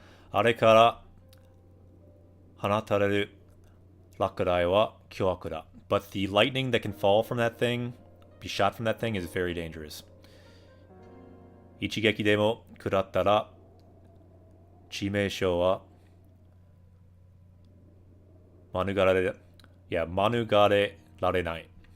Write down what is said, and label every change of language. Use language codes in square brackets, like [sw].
[ja] あれから放たれる落雷は凶悪だ。 [en] But the lightning that can fall from that thing, be shot from that thing, is very dangerous. [ja] 一撃でも食らったら致命傷は免れられない。